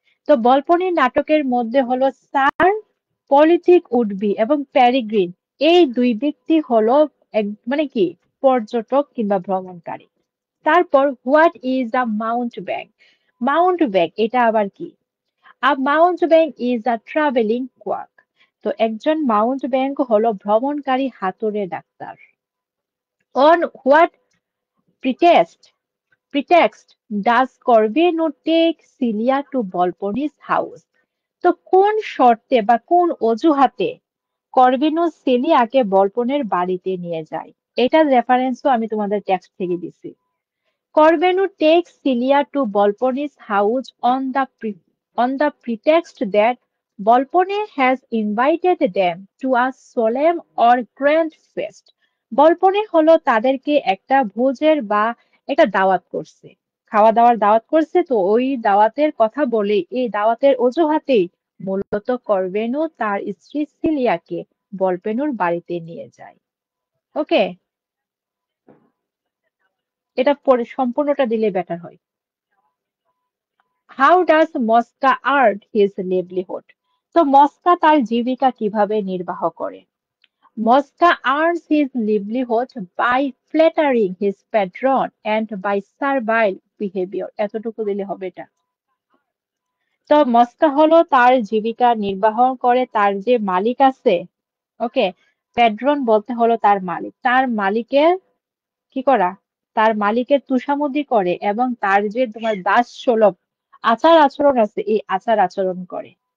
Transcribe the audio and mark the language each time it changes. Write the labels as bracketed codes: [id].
[bn] তো বলপনি নাটকের মধ্যে হলো স্যার পলিটিক উডবি এবং পেরিগ্রিন, এই দুই ব্যক্তি হলো এক মানে কি পর্যটক কিংবা ভ্রমণকারী। [en] তারপর what is a mountebank? Mountebank [bn] এটা আবার কি? [en] A mountebank is a travelling quack. [bn] তো একজন মাউন্ট ব্যাংক হলো ভ্রমণকারী হাতুড়ে doctor. [en] On what pretext does Corvino take Celia to Volponi's house? [bn] তো কোন শর্তে বা কোন অজুহাতে করভিনো সেলিয়াকে বল্পনের বাড়িতে নিয়ে যায়? এটার রেফারেন্সও আমি তোমাদের টেক্সট থেকে দিছি। [en] Corvino takes Celia to Volponi's house on the pretext that Volpone has invited them to a solemn or grand feast. [bn] বলপনে হলো তাদেরকে একটা ভোজের বা একটা দাওয়াত করছে, খাওয়া দাওয়ার দাওয়াত করছে। তো ওই দাওয়াতের কথা বলে এই দাওয়াতের অজুহাতেই মূলত করবেনু তার স্ত্রী সিলিয়াকে বলপেনুর বাড়িতে নিয়ে যায়। ওকে, এটা পরে সম্পূর্ণটা দিলে বেটার হয়। [en] How does Mosca earn his livelihood? [bn] তো মস্কা তার জীবিকা কিভাবে নির্বাহ করে? [en] Mosca earns his livelihood by flattering his patron and by servile behavior. [bn] এতটুকু দিলে হবে এটা। তো মস্কা হলো তার জীবিকা নির্বাহ করে তার যে মালিক আছে। ওকে, প্যাড্রন বলতে হলো তার মালিক, তার মালিকের কি করা, তার মালিকের তুষামদি করে এবং তার যে তোমার দাস সুলভ আচার আচরণ আছে এই আচার আচরণ করে।